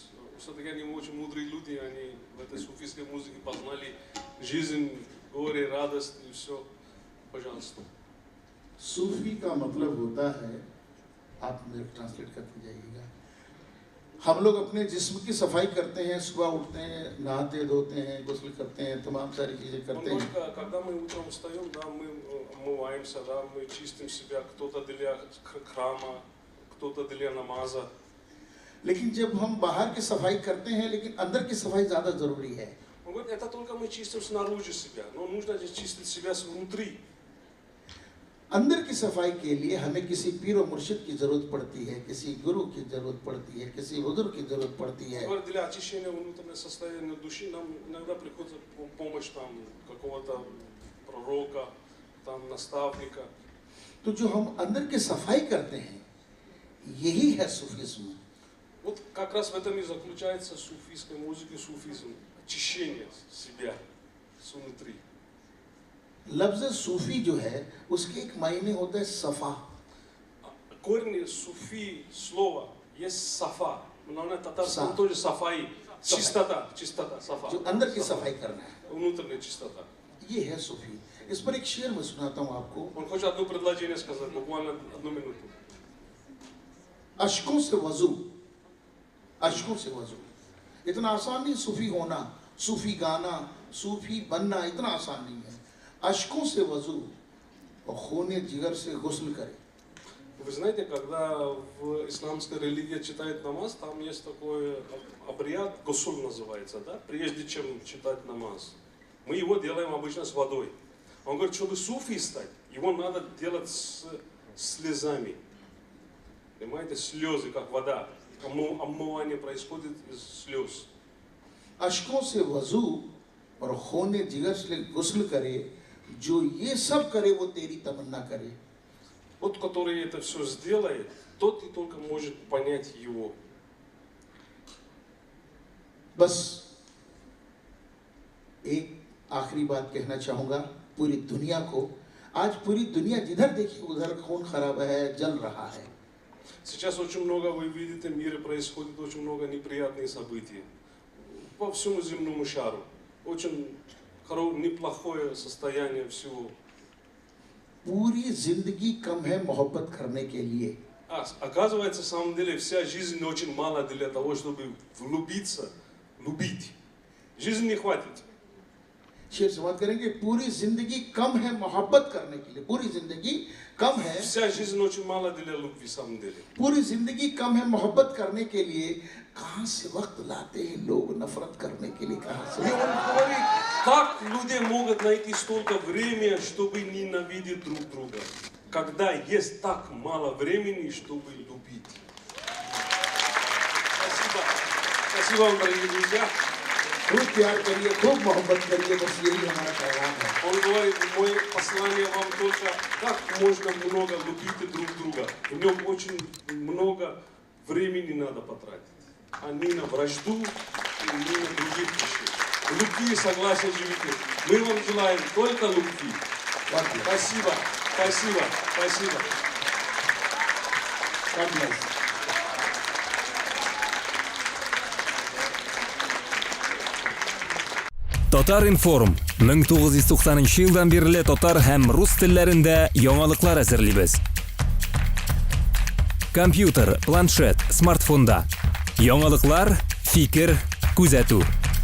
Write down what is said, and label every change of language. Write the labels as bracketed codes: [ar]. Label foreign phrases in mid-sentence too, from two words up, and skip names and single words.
[ru] Все-таки они очень мудрые люди, они в этой суфийской музыке познали жизнь, горе, радость и все. Пожалуйста. [hi] सूफी का मतलब होता है, आप मेरे ट्रांसलेट करते जाइएगा, हम लोग अपने जिस्म की सफाई करते हैं, सुबह उठते हैं, नहाते धोते हैं, गुस्ल करते हैं, तमाम सारी चीजें करते हैं. [ru] Когда мы утром встаем, да, мы омываемся, да, мы чистим себя, кто-то для храма, кто-то для намаза. [hi] लेकिन जब हम बाहर की सफाई करते हैं, लेकिन अंदर की सफाई ज्यादा जरूरी है. [ru] Он говорит, это только мы чистим снаружи себя, но нужно чистить себя внутри. [hi] अंदर की सफाई के लिए हमें किसी पीर और मुर्शिद की जरूरत पड़ती है, किसी गुरु की जरूरत पड़ती है, किसी बुजुर्ग की जरूरत पड़ती है. [ru] Для очищения внутреннего состояния души нам иногда приходится помощь там какого-то пророка, там наставника. [hi] तो जो हम अंदर की सफाई करते हैं, यही है सूफिज्म. [ru] Вот как раз в этом и заключается суфийская музыка, суфизм, очищение себя снутри. [hi] लफ्ज सूफी जो है, उसके एक मायने होता है सफा. [ru] Корень суфи слова есть сафа, но на татарском тоже сафаи, чистота, сафа. [hi] जो अंदर की सफाई करना है, [ru] Внутренняя чистота. [hi] ये है सूफी. इस पर एक शेर मैं सुनाता हूँ आपको. [ru] Он хочет одно предложение сказать, буквально 1 минуту. [hi] अशकों से वजू, अशकों से वजू. इतना आसान नहीं सूफी होना, सूफी गाना, सूफी बनना इतना आसान नहीं है. अशकों से वजू और खूने जिगर से गुस्ल करे. [ru] Вы знаете, когда в исламской религии читает намаз, там есть такой обряд, гусуль называется, да? Прежде чем читать намаз. Мы его делаем обычно с водой. Он говорит, чтобы суфи стать, его надо делать с слезами. Понимаете, слезы, как вода. Омывание происходит из слез. [hi] अशकों से वजू और खूने जिगर से गुस्ल करे, जो ये सब करे वो तेरी तमन्ना करे. [ru] Тот, который это все сделает, тот и только может понять его. [hi] बस एक आखिरी बात कहना चाहूँगा पूरी दुनिया को. आज पूरी दुनिया जिधर देखिए उधर खून खराब है, जल रहा है. [ru] Сейчас очень много, вы видите, в мире происходит очень много неприятных событий. По всему земному шару. Очень неплохое состояние всего. [hi] पूरी जिंदगी कम है मोहब्बत करने के लिए. [ru] Оказывается, на самом деле, вся жизнь очень мало для того, чтобы влюбиться, любить. Жизни не хватит. [hi] शेर समाप्त करेंगे. पूरी जिंदगी कम है मोहब्बत करने के लिए. पूरी जिंदगी कम है. [ru] Вся жизнь очень мало для любви, на самом деле. [hi] पूरी जिंदगी कम है मोहब्बत करने के लिए. कहाँ से वक्त लाते हैं लोग नफरत करने के लिए? कहाँ से? [ru] И он говорит, как люди могут найти столько времени, чтобы ненавидеть друг друга, когда есть так мало времени, чтобы любить. Спасибо. Спасибо вам, дорогие друзья. [hi] खूब प्यार करिए, खूब मोहब्बत करिए. बस यही हमारा पैगाम है. [ru] Он говорит, мое послание вам только, как можно много любить друг друга. В нем очень много времени надо потратить. А не на вражду, и не на других вещей. Любви, согласия живите. Мы вам желаем только любви. Спасибо, спасибо, спасибо. [en] God bless. [tt] Татар информ 1990 елдан бері татар һәм рус телләрендә яңалыклар әзерлибез. Компьютер, планшет, смартфонда. Яңалыклар, фикер, күзәтү.